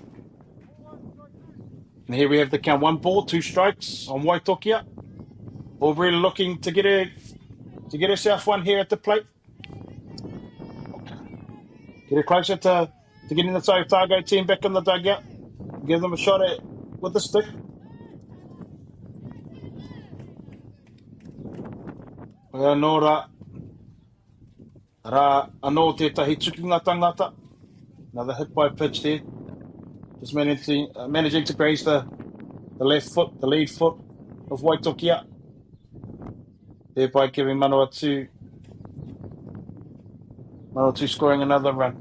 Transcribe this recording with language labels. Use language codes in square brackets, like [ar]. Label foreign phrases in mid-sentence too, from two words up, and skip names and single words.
[en] And here we have the count. 1 ball, 2 strikes on Waitokia. Aubrey looking to get herself one here at the plate. Get her closer to getting the Otago team back in the dugout. Give them a shot with the stick. [mi] Anō anō tētahi tukinga tangata. [en] Another hit by pitch there. Just managing to graze the left foot, the lead foot of Waitokia. Thereby giving Manawatu scoring another run.